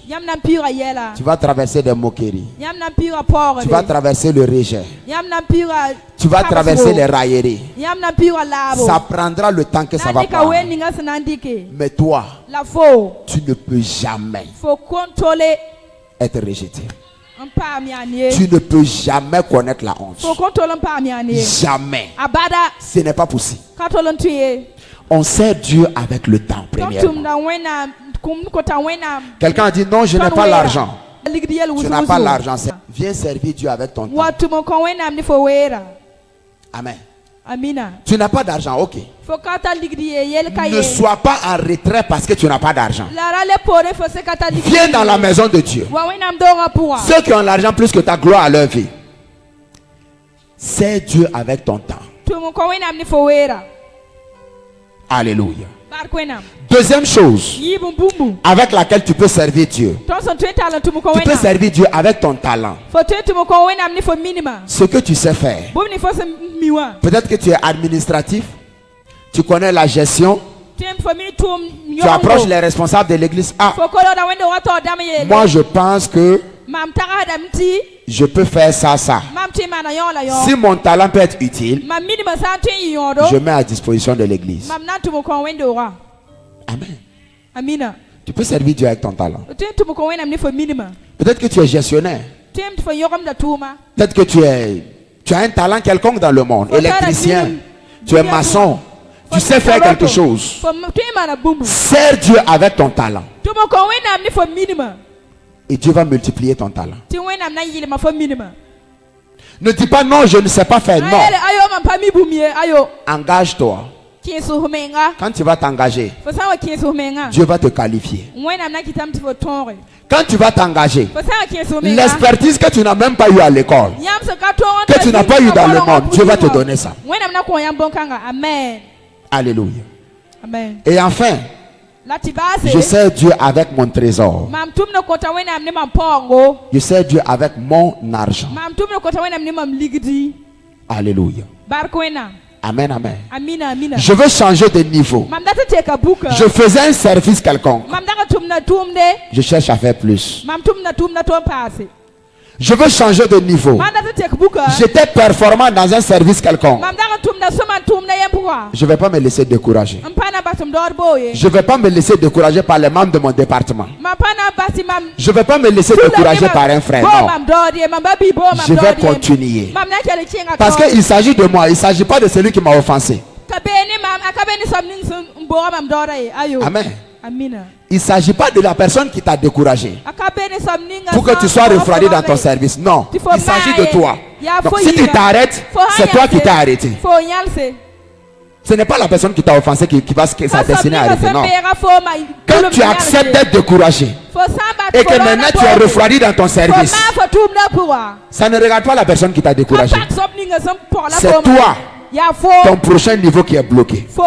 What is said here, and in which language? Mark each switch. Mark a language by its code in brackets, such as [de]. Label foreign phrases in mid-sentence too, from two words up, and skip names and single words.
[fr] Tu vas traverser des moqueries. Tu vas traverser le rejet. Tu vas traverser les railleries. Ça prendra le temps que ça va prendre. Mais toi, tu ne peux jamais être rejeté. [mos] n paam yaa neer. [fr] Tu ne peux jamais connaître la honte. [mos] Fo kon tol n paam yaa neer. [fr] Jamais. [mos] Abada [fr] Ce n'est pas possible. [mos] ka tol n tuye. [fr] On sert Dieu avec le temps, [mos] Tom [fr] premièrement. [mos] tum da wẽnnaam kum ko ta wẽnnaam. [fr] Quelqu'un a dit non, je n'ai pas l'argent. [mos] Ligdi yɛl [fr] Tu [mos] wʋsg [fr] n'as pas [mos] wʋsg. [fr] l'argent. Viens servir Dieu avec ton temps. [mos] Wa tum n kõ wẽnnaam ne fo weera. [fr] Amen. [mos] Amina. [fr] Tu n'as pas d'argent, ok. [mos] Fo ka ta ligdi ye yel ka [fr] Ne [mos] ye. [fr] sois pas en retrait parce que tu n'as pas d'argent. [mos] La ra le pore fo se ka ta ligdi. [fr] Viens dans la maison de Dieu. [mos] Wa wẽnnaam doga pʋga. [fr] Ceux qui ont l'argent plus que ta gloire à leur vie. Sers Dieu avec ton temps. [mos] Tum n kõ wẽnnaam ne fo weera. [fr] Alléluia. [mos] Bark wẽnnaam. [fr] Deuxième chose [mos] Yɩɩb n bũmbu. [fr] avec laquelle tu peux servir Dieu. [mos] Tõnd sẽn tõe n tall n tʋm n kõ [fr] Tu peux [mos] wẽnnaam. [fr] servir Dieu avec ton talent. [mos] Fo tõe n tʋm n kõ wẽnnaam ne fo minima. [fr] Ce que tu sais faire. [mos] Bũmb ne fo sẽn mi wã. [fr] Peut-être que tu es administratif. Tu connais la gestion. [mos] Tõe n fo mi tʋʋm [fr] Tu approches [mos] yõgembo. [fr] les responsables de l'église. Ah, [mos] Fo kolgda wẽnde wa taoor dãmb yeele. [fr] moi je pense que [mos] Mam tagsdame tɩ [fr] je peux faire ça. [mos] mam tɩ y maana yõo la yõ. [fr] Si mon talent peut être utile, [mos] Mam minima sã n tõe n yɩ yõodo. [fr] je mets à disposition de l'église. [mos] Mam na n tʋm n kõ wẽndoogã. [fr] Amen. [mos] Amina. [fr] Tu peux servir Dieu avec ton talent. [mos] Tõe n tʋm n kõ wẽnnaam ne fo minima. [fr] Peut-être que tu es gestionnaire. [mos] Tõe n tɩ fo yõgemda tʋʋma. [fr] Peut-être que tu as un talent quelconque dans le monde. Électricien. Tu es maçon. Tu sais faire quelque chose. [mos] Fo tõe n maana bũmbu. [fr] Sers Dieu avec ton talent. [mos] Tʋm n kõ wẽnnaam ne fo minima. [fr] Et Dieu va multiplier ton talent. [mos] Tɩ wẽnnaam na n yɩlma fo minima. [fr] Ne dis pas non, je ne sais pas faire. Non. [mos] Ayo mam pa mi bũmb ye. Ayo. [fr] Engage-toi. [mos] Kẽes f menga. [fr] Quand tu vas t'engager, [mos] Fo sã n wa kẽes f menga. [fr] Dieu va te qualifier. [mos] Wẽnnaam na kɩtame tɩ fo tõoge. [fr] Quand tu vas t'engager, [mos] Fo sã n wa kẽes f menga. [fr] l'expertise que tu n'as même pas eu à l'école, [mos] Yãmb sẽn ka tõog n [fr] que tu n'as pas eu dans le monde, Dieu va te donner donner ça. [mos] wẽnnaam na kõ yãmb bõn-kãnga. [fr] Amen. Alléluia. Amen. Et enfin, [mos] La tɩ baase. [fr] je sers Dieu avec mon trésor. [mos] Mam tʋm ne kõta wẽnnaam ne mam paoongo. [fr] Je sers Dieu avec mon argent. [mos] Mam tʋm ne kõta wẽnnaam ne mam ligdi. [fr] Alléluia. [mos] Bark wẽnnaam. [fr] Amen, amen. [mos] Amina, amina. [fr] Je veux changer de niveau. [mos] Mam dat n teka buka. [fr] Je faisais un service quelconque. [mos] Mam dag n tʋm na tʋʋmde. [fr] Je cherche à faire plus. [mos] Mam tʋm na tʋʋm na tõe n paase. [fr] Je veux changer de niveau. [mos] Mam dat n tek buka. [fr] J'étais performant dans un service quelconque. [mos] Mam dag n tʋm na sõma n tʋʋm na yẽ pʋga. [fr] Je ne vais pas me laisser décourager. [mos] N pa na bas m daood booye. [fr] Je ne vais pas me laisser décourager par les membres de mon département. [mos] Mam pa na bas tɩ mam. [fr] Je ne vais pas me laisser décourager par un frère. [mos] Boo [fr] Non. [mos] mam daood ye. Mam ba bɩ boo mam [fr] Je vais [mos] daood ye. [fr] continuer. [mos] Mam na kell kẽnga [fr] Parce [mos] taoor. [fr] qu'il s'agit de moi. Il ne s'agit pas de celui qui m'a offensé. [mos] Ka bee ne mam a ka bee ne soab ning sẽn n booga mam daooda ye. Ayo. [fr] Amen. [mos] Amina. [fr] Il ne s'agit pas de la personne qui t'a découragé [mos] A ka bee ne soab ninga [fr] pour que tu sois refroidi dans ton service. Non. Il s'agit de toi. Donc si tu t'arrêtes, c'est toi qui t'es arrêté. [mos] Fo yãlse. [fr] Ce n'est pas la personne qui t'a offensé qui va sa destinée arrêter. Non. Quand tu acceptes d'être découragé et que maintenant tu es refroidi dans ton service, ça ne regarde pas la personne qui t'a découragé. C'est toi, ton prochain niveau qui est bloqué.